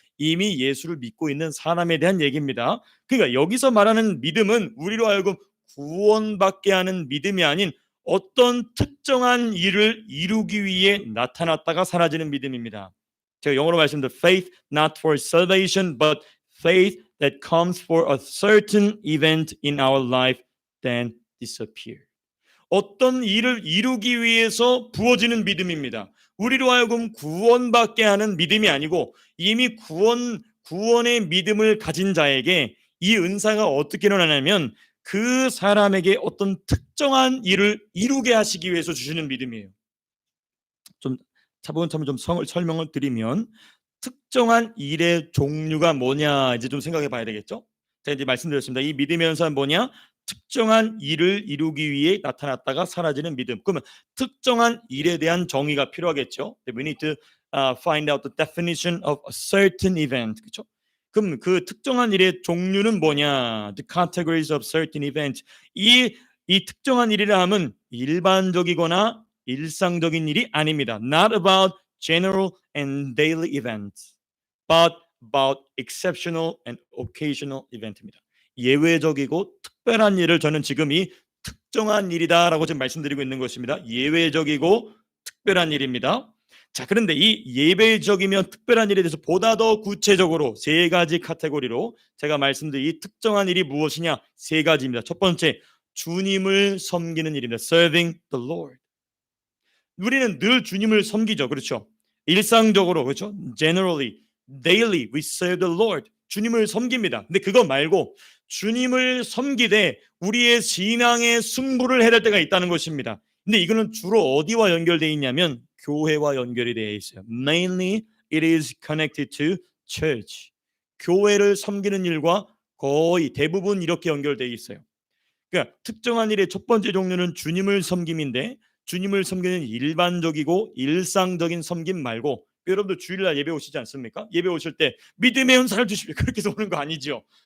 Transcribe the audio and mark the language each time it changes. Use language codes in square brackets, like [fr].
[ko] 이미 예수를 믿고 있는 사람에 대한 얘기입니다. 그러니까 여기서 말하는 믿음은 우리로 하여금 구원받게 하는 믿음이 아닌 어떤 특정한 일을 이루기 위해 나타났다가 사라지는 믿음입니다. 제가 영어로 말씀드린 [en] faith not for salvation but faith that comes for a certain event in our life then disappear. [ko] 어떤 일을 이루기 위해서 부어지는 믿음입니다. 우리로 하여금 구원받게 하는 믿음이 아니고 이미 구원의 믿음을 가진 자에게 이 은사가 어떻게 일어나냐면 그 사람에게 어떤 특정한 일을 이루게 하시기 위해서 주시는 믿음이에요. 좀 차분차분 좀 설명을 드리면 특정한 일의 종류가 뭐냐 이제 좀 생각해 봐야 되겠죠. 제가 이제 말씀드렸습니다. 이 믿음의 현상은 뭐냐? 특정한 일을 이루기 위해 나타났다가 사라지는 믿음. 그러면 특정한 일에 대한 정의가 필요하겠죠. [en] We need to find out the definition of a certain event. [ko] 그렇죠? 그럼 그 특정한 일의 종류는 뭐냐? The categories of certain events. 이 특정한 일이라 하면 일반적이거나 일상적인 일이 아닙니다. [en] Not about general and daily events, but about exceptional and occasional event [ko] 입니다. 예외적이고 특별한 일을 저는 지금 이 특정한 일이다라고 지금 말씀드리고 있는 것입니다. 예외적이고 특별한 일입니다. 자, 그런데 이 예외적이면 특별한 일에 대해서 보다 더 구체적으로 세 가지 카테고리로 제가 말씀드린 이 특정한 일이 무엇이냐? 세 가지입니다. 첫 번째, 주님을 섬기는 일입니다. [en] Serving the Lord. [ko] 우리는 늘 주님을 섬기죠. 그렇죠? 일상적으로 그렇죠? [en] Generally, daily we serve the Lord. [ko] 주님을 섬깁니다. 근데 그거 말고 주님을 섬기되 우리의 신앙의 승부를 해야 될 때가 있다는 것입니다. 근데 이거는 주로 어디와 연결되어 있냐면 교회와 연결이 되어 있어요. [en] Mainly it is connected to church. [ko] 교회를 섬기는 일과 거의 대부분 이렇게 연결되어 있어요. 그러니까 특정한 일의 첫 번째 종류는 주님을 섬김인데 주님을 섬기는 일반적이고 일상적인 섬김 말고 여러분들 주일날 예배 오시지 않습니까? 예배 오실 때 믿음의 은사를 주십시오. 그렇게 해서 오는 거 아니죠.